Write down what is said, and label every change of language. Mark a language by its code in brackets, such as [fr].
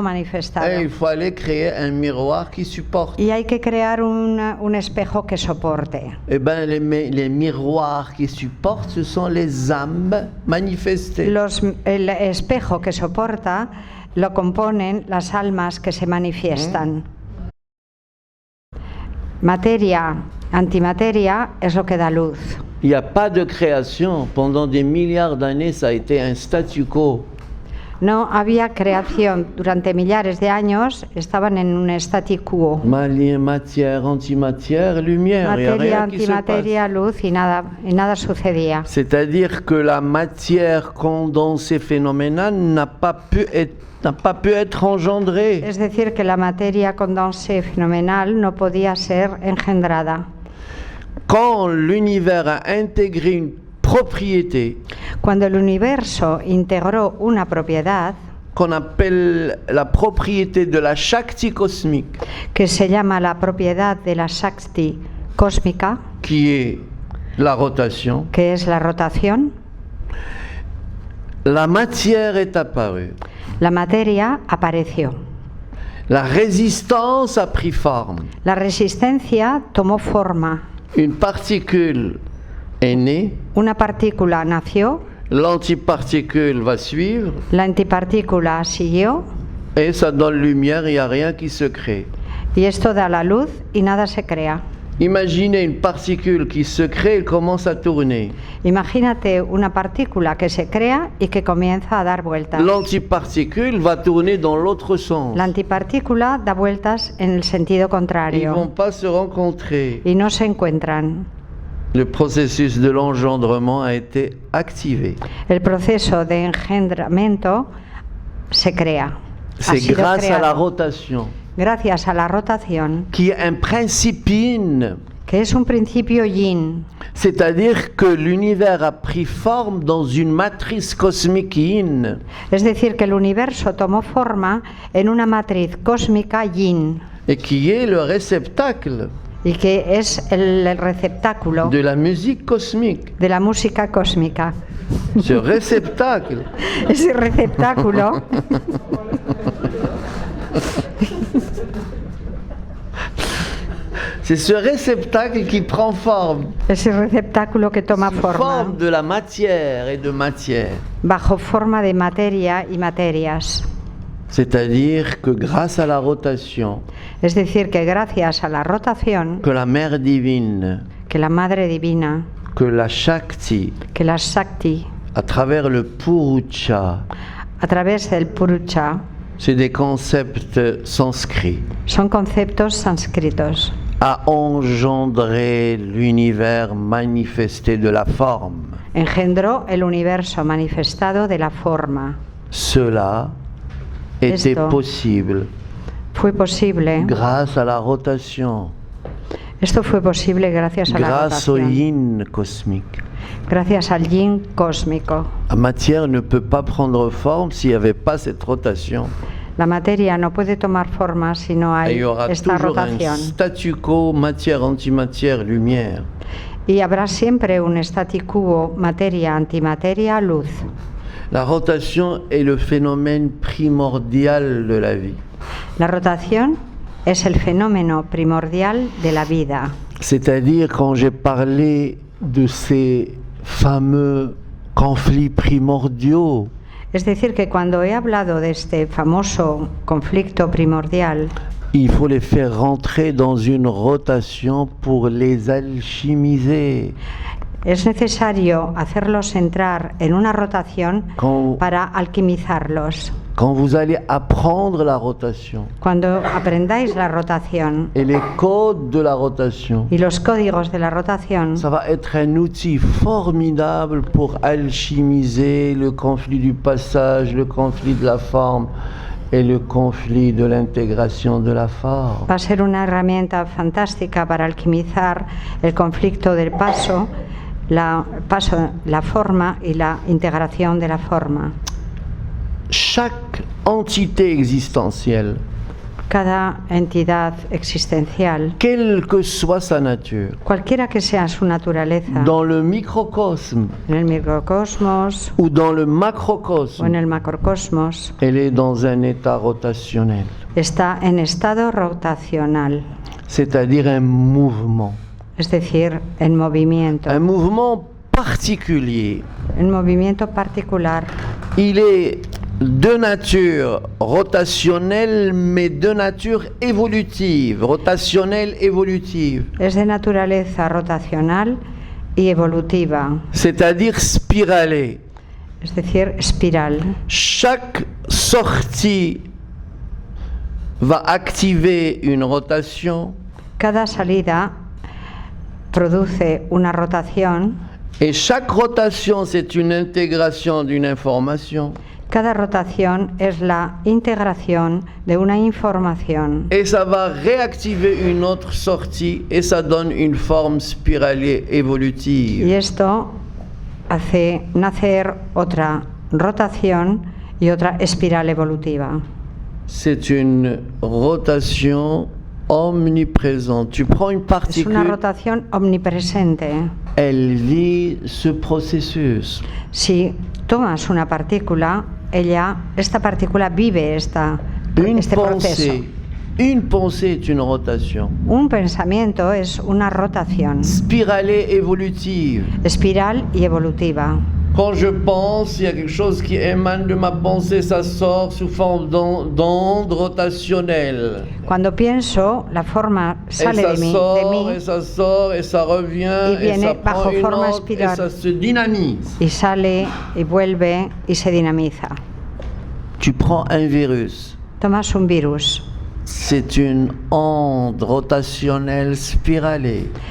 [fr] Et [es] manifestado. [fr] il fallait créer un miroir qui supporte. [es] Y hay que crear un espejo que soporte. [fr] Eh bien, les miroirs qui supportent, ce sont les âmes manifestées. [es] El espejo que soporta lo componen las almas que se manifiestan. Materia, antimateria es lo que da luz. [fr] Il n'y a pas de création. Pendant des milliards d'années, ça a été un statu quo. [es] No había creación. Durante millares de años estaban en un statu quo. [fr] Matière, antimatière, lumière. [es] Materia, antimateria, luz y nada sucedía. [fr] C'est-à-dire que la matière condensée phénoménale n'a pas pu être engendrée. [es] Es decir, que la materia condensée fenomenal no podía ser engendrada. [fr] Quand l'univers a intégré une propriété, [es] cuando el universo integró una propiedad [fr] qu'on appelle la propriété de la Shakti cosmique, [es] que se llama la propiedad de la Shakti cósmica, [fr] qui est la rotation, [es] que es la rotación, [fr] la matière est apparue. [es] La materia apareció. [fr] La résistance a pris forme. [es] La resistencia tomó forma. [fr] Une particule est née. [es] Una partícula nació. [fr] L'antiparticule va suivre. [es] La antipartícula siguió. [fr] Et ça donne lumière, il n'y a rien qui se crée. [es] Y esto da la luz y nada se crea. [fr] Imaginez une particule qui se crée et commence à tourner. [es] Imagínate una partícula que se crea y que comienza a dar vueltas. [fr] L'antiparticule va tourner dans l'autre sens. [es] La antipartícula da vueltas en el sentido contrario. [fr] Ils ne vont pas se rencontrer. [es] Y no se encuentran. [fr] Le processus de l'engendrement a été activé. [es] El proceso de engendramiento se crea. [fr] C'est grâce à la rotation. [es] Gracias a la rotación. [fr] Qui est un principe yin. [es] Que es un principio yin. [fr] C'est-à-dire que l'univers a pris forme dans une matrice cosmique yin. [es] Es decir, que el universo tomó forma en una matriz cósmica yin. [fr] Et qui est le réceptacle. [es] Y que es el receptáculo [fr] de la musique cosmique. [es] De la música cósmica. [fr] Ce réceptacle. [es] Ese receptáculo. [fr] C'est ce réceptacle qui prend forme. [es] Ese receptáculo que toma forma. [fr] Forme de la matière et de matière. [es] Bajo forma de materia y materias. [fr] C'est-à-dire que grâce à la rotation. [es] Es decir, que gracias a la rotación. [fr] Que la mère divine. [es] Que la madre divina. [fr] Que la Shakti. [es] Que la Shakti. [fr] À travers le Purusha. [es] A través del Purusha. [fr] C'est des concepts sanscrits. [es] Son conceptos sánscritos. [fr] A engendré l'univers manifesté de la forme. [es] Engendró el universo manifestado de la forma. [fr] Cela était possible. [es] Fue posible. [fr] Grâce à la rotation. [es] Esto fue posible gracias a la rotación. [fr] Grâce au yin cosmique. [es] Gracias al yin cósmico. [fr] La matière ne peut pas prendre forme s'il n'y avait pas cette rotation. [es] La materia no puede tomar forma si no hay esta rotación. [fr] Un statu quo, matière, antimatière, lumière. [es] Y habrá siempre un statu quo, materia, antimateria, luz. [fr] La rotation est le phénomène primordial de la vie. [es] La rotación es el fenómeno primordial de la vida. [fr] C'est-à-dire quand j'ai parlé de ces fameux conflits primordiaux. [es] Es decir, que cuando he hablado de este famoso conflicto primordial, [fr] il faut les faire rentrer dans une rotation pour les alchimiser. [es] Es necesario hacerlos entrar en una rotación para alquimizarlos. [fr] Quand vous allez apprendre la rotation. [es] Cuando aprendáis la rotación. [fr] Et les codes de la rotation. [es] Y los códigos de la rotación. [fr] Ça va être un outil formidable pour alchimiser le conflit du passage, le conflit de la forme et le conflit de l'intégration de la forme. [es] Va a ser una herramienta fantástica para alquimizar el conflicto del paso, la forma y la integración de la forma. [fr] Chaque entité existentielle, [es] cada entidad existencial, [fr] quelle que soit sa nature, [es] cualquiera que sea su naturaleza, [fr] dans le microcosme, [es] en el microcosmos, [fr] ou dans le macrocosme, [es] o en el macrocosmos, [fr] elle est dans un état rotationnel. [es] Está en estado rotacional. [fr] C'est-à-dire un mouvement. [es] Es decir, en movimiento. [fr] Un mouvement particulier. [es] Un movimiento particular. [fr] Il est de nature rotationnelle, mais de nature évolutive. Rotationnelle, évolutive. [es] Es de naturaleza rotacional y evolutiva. [fr] C'est-à-dire spiralée. [es] es decir, espiral. [fr] Chaque sortie va activer une rotation. [es] Cada salida produce una rotación. [fr] Et chaque rotation, c'est une intégration d'une information. [es] Cada rotación es la integración de una información. [fr] Et ça va réactiver une autre sortie et ça donne une forme spiralée évolutive. [es] Y esto hace nacer otra rotación y otra espiral evolutiva. [fr] C'est une rotation omniprésente. Tu prends une [es] Es [fr] particule, [es] una rotación omnipresente. [fr] elle vit ce processus. [es] Si tomas una partícula, esta partícula vive este proceso. [fr] Une pensée est une rotation. [es] Un pensamiento es una rotación. [fr] Spiralée évolutive. [es] Espiral y evolutiva. [fr] Quand je pense, il y a quelque chose qui émane de ma pensée, ça sort sous forme d'onde rotationnelle. [es] Cuando pienso, la forma sale de mí, [fr] et ça sort, et ça revient, [es] y viene [fr] et ça prend [es] bajo [fr] une [es] forma [fr] onde, [es] espiral. [fr] et ça se dynamise. [es] Y sale, y vuelve, y se dinamiza. [fr] Tu prends un virus. [es] Tomas un virus. [fr] C'est une onde rotationnelle spiralée.